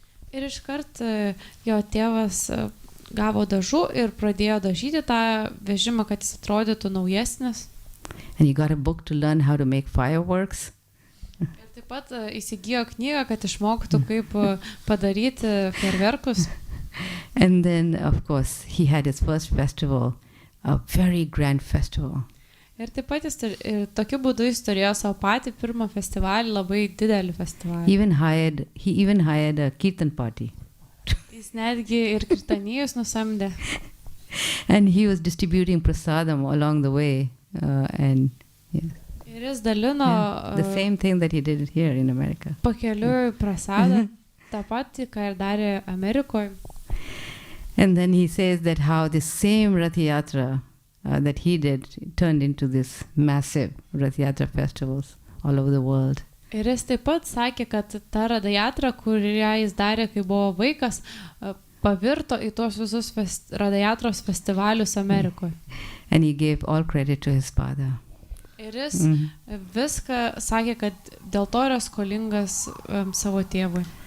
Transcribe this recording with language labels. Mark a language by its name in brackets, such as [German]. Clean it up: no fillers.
[Lithuanian] Ir iškart jo tėvas gavo dažų ir pradėjo dažyti tą vežimą, kad jis atrodytų naujesnis. [English] And he got a book to learn how to make fireworks. [Lithuanian] Ir taip pat įsigijo knygą, kad išmoktų, kaip padaryti fejerverkus. [English] And then, of course, he had his first festival, a very grand festival. [Lithuanian] Ir taip pat tokiu būdu jis turėjo savo patį pirmą festivalį, labai didelį festivalį. [English] He even hired a kirtan party. [Lithuanian] Jis netgi ir kirtanijus nusamdė. [English] And he was distributing prasadam along the way. And yes. [Lithuanian] Ir jis dalino [English] the same thing that he did here in America. [Lithuanian] Pakeliui prasadą, tą patį, ką ir darė Amerikoje. [English] And then he says that how this same Rath Yatra that he did turned into this massive Rath Yatra festivals all over the world. [Lithuanian] Ir jis taip pat sakė, kad ta radajatra, kurią jis darė, kai buvo vaikas, pavirto į tuos visus radajatros festivalius Amerikoje. [English] And he gave all credit to his father. [Lithuanian] Ir jis viską sakė, kad dėl to yra skolingas savo tėvui.